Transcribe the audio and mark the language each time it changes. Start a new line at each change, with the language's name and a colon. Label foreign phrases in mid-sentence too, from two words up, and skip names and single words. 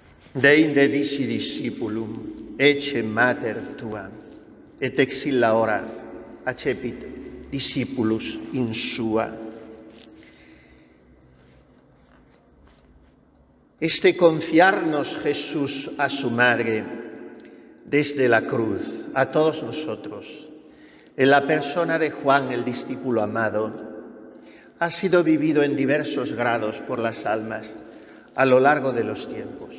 Latin: Deinde dici discipulum, ecce mater tua, et ex illa hora accepit discipulus in sua.
Spanish: Este confiarnos, Jesús, a su Madre, desde la cruz, a todos nosotros, en la persona de Juan, el discípulo amado, ha sido vivido en diversos grados por las almas a lo largo de los tiempos.